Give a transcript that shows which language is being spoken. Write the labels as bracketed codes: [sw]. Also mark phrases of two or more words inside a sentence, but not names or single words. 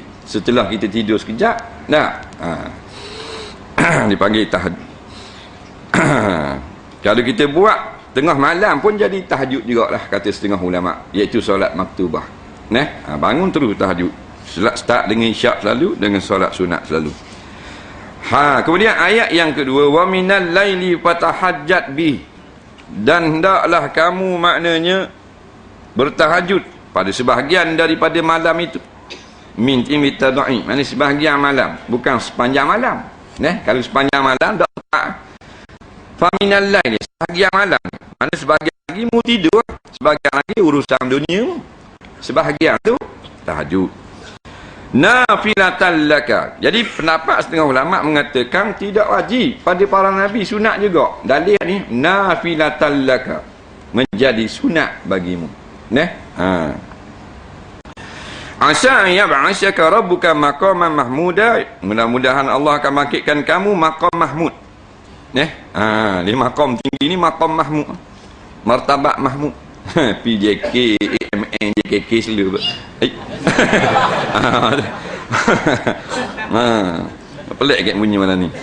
[ms] Setelah kita tidur sekejap, dipanggil tahajud. Kalau kita buat tengah malam pun jadi tahajud juga lah, kata setengah ulama, iaitu solat maktubah. Bangun terus tahajud. Start dengan isyak selalu, dengan solat sunat selalu. Kemudian ayat yang kedua, [ar] wa minal laili fatahajjat bih. [ms] Dan hendaklah kamu maknanya bertahajud pada sebahagian daripada malam itu. [ar] Min imitadai, [ms] maknanya sebahagian malam, bukan sepanjang malam. Kalau sepanjang malam tak. [ar] Fa minal laili, [ms] sebahagian malam. Mana sebahagian lagi mu tidur, sebahagian lagi urusan dunia. Sebahagian tu tahajud. [ar] Nafilatan laka. [ms] Jadi pendapat setengah ulama mengatakan tidak wajib pada para nabi, sunat juga. Dalil ni [ar] nafilatan laka, [ms] menjadi sunat bagimu. Asa yab'asyaka rabbuka maqaman mahmuda. Mudah-mudahan Allah akan bangkitkan kamu maqam mahmud. Ni maqam tinggi ni maqam mahmud. Martabat mahmud. PJK, AMN, JKK selalu. Pelik kat bunyi malam ni.